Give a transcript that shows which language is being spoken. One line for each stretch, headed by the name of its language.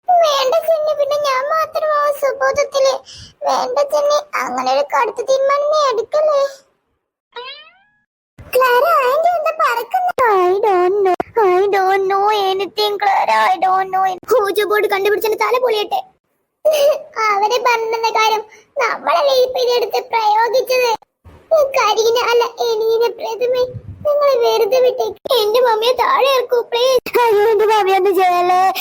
Malayalam: വേണ്ട ചെന്നി, പിന്നെ ഞാൻ മാത്രമാവും സുബോധത്തില്. വേണ്ട ചെന്നി, അങ്ങനെ ഒരു കടുത്ത തീരുമാനം നീ എടുക്കല്ലേ. ക്ലാര, ആന്റി എന്താ പറക്കുന്നത്?
English: I don't know anything, Clara. I don't know.
Malayalam: ഹൂജോ board കണ്ടുപിടിച്ചെന്റെ തല പൊളിയട്ടെ. അവരെ പറഞ്ഞ കാര്യം നമ്മളല്ലേ ഇപ്പൊ ഇതെടുത്ത് പ്രയോഗിച്ചത്. കരിന അല്ല, എലീനെ പ്രേതമേ, നിങ്ങളെ വെറുതെ വിട്ടേക്ക്. എന്റെ മമ്മിയെ താഴെ ഇറക്കൂ പ്ലീസ്. അയ്യോ, എന്റെ മമ്മി ഒന്നും ചെയ്യല്ലേ.